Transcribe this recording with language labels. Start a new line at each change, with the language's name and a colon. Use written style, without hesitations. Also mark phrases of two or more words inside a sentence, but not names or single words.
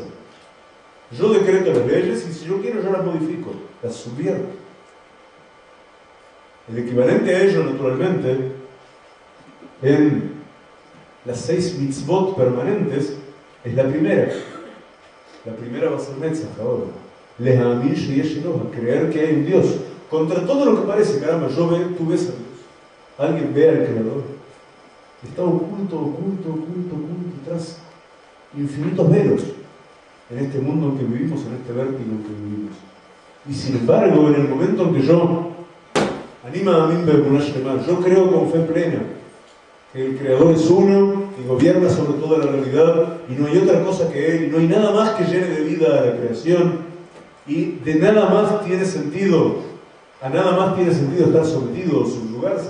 Spanish: Yo decreto las leyes y si yo quiero yo las modifico, las subvierto. El equivalente a ello, naturalmente, en las 6 mitzvot permanentes, es la primera. La primera va a ser Netzach ahora.
Hebrew: להאמין שיש אלוה,
Spanish: creer que hay un Dios. Contra todo lo que parece, caramba, tú ves a Dios. Alguien ve al Creador. Está oculto, tras infinitos velos en este mundo en que vivimos, en este vértigo en que vivimos. Y sin embargo, en el momento en que yo yo creo con fe plena que el Creador es uno y gobierna sobre toda la realidad y no hay otra cosa que Él, y no hay nada más que llene de vida a la creación, y de nada más tiene sentido, a nada más tiene sentido estar sometido o subyugarse.